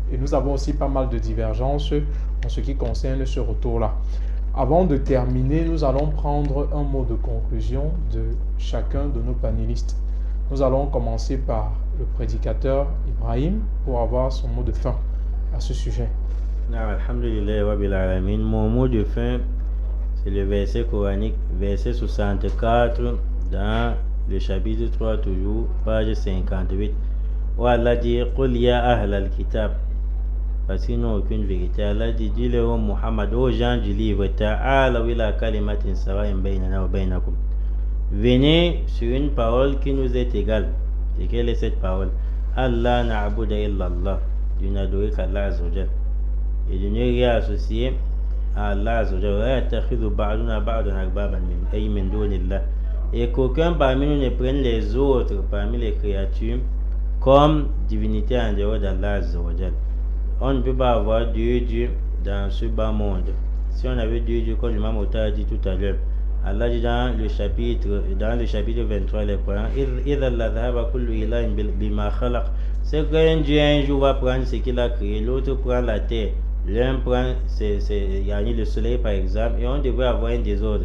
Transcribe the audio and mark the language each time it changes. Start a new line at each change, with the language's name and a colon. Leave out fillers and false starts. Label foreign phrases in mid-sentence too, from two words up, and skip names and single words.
French: Et nous avons aussi pas mal de divergences en ce qui concerne ce retour-là. Avant de terminer, nous allons prendre un mot de conclusion de chacun de nos panélistes. Nous allons commencer par le prédicateur Ibrahim pour avoir son mot de fin à ce sujet.
Arabic: الحمد لله و بالعالمين.
French: Mon mot de fin, c'est le verset coranique, verset 64 dans le chapitre 3 toujours, page 58. Où Allah dit
Arabic: قل يا أهل الكتاب.
French: Parce qu'ils n'ont aucune vérité. Allah dit, dis-le Muhammad, aux gens du livre,
Arabic: تعالوا إلى كلمة سواء بيننا وبينكم.
French: Venez sur une parole qui nous est égale. Et quelle est cette parole?
Arabic: الله نعبد إلا الله.
French: De n'adorer qu'Allah azawajal. Et de ne rien associer à Allah azawajal.
Arabic: ويتخذ بعضنا بعضا أربابا من دون الله.
French: Et qu'aucun parmi nous ne prenne les autres parmi les créatures comme divinité en dehors d'Allah azawajal. On ne peut pas avoir deux dieux dans ce bas monde. Si on avait deux dieux, comme l'imam Ota a dit tout à l'heure, Allah dit dans le chapitre 23, les croyants, c'est qu'un Dieu un jour va prendre ce qu'il a créé, l'autre prend la terre, l'un prend le soleil par exemple, et on devrait avoir un désordre.